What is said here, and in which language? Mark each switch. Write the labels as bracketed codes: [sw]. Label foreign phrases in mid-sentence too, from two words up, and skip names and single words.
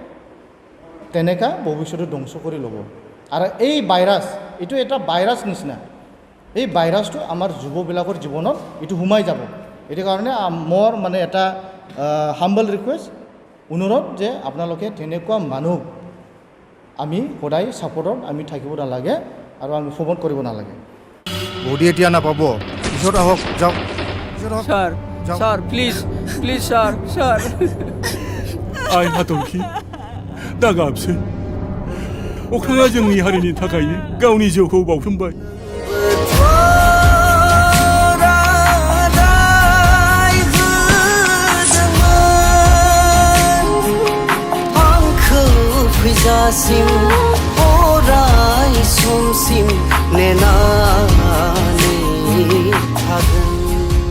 [as] তেনেকুৱা ভৱিষ্যতে ধ্বংস কৰি ল'ব আৰু এই ভাইৰাছ এইটো এটা ভাইৰাছ নিচিনা এই ভাইৰাছটো আমাৰ যুৱবিলাকৰ জীৱনত এইটো সোমাই যাব এইটো কাৰণে মোৰ মানে এটা [en] humble request [as] অনুৰোধ যে আপোনালোকে তেনেকুৱা মানুহ আমি সদায় ছাপোৰ্টত আমি থাকিব নালাগে আৰু আমি প্ৰমোট কৰিব নালাগে বডি এতিয়া নাপাব পিছত আহক যাওক [en] sir sir please please sir sir [brx] आइ हाथरखि दागाबसै अख्राङा जोंनि हारिनि थाखायनो गावनि जिउखौ बाउसोमबाय फैजासिम अराय समसिम नेनानै थागोन